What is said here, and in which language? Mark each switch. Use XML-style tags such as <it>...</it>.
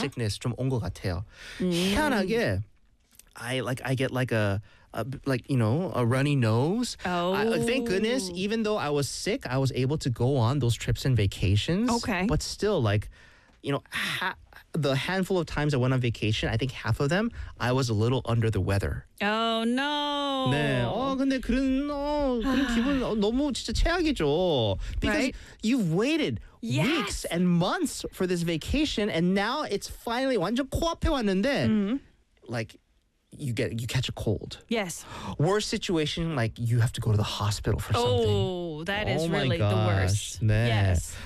<en>sickness</en> <ko>좀 온 것 같아요.</ko> <en>Mm.</en> <ko>희한하게,</ko> <en>I get a runny nose. Oh. Thank goodness, even though I was sick, I was able to go on those trips and vacations. Okay. But still, like, you know, the handful of times I went on vacation, I think half of them, I was a little under the weather. Oh, no.</en> <ko>네. 근데 그런 기분 너무 진짜 최악이죠.</ko> <en>Because right? you've waited yes. weeks and months for this vacation, and now it's finally</en> <ko>완전 코앞에 왔는데,</ko> <en>like, you catch a cold. Yes. Worst situation, like, you have to go to the hospital for something. Oh, that is really the worst. Nah. Yes.</en>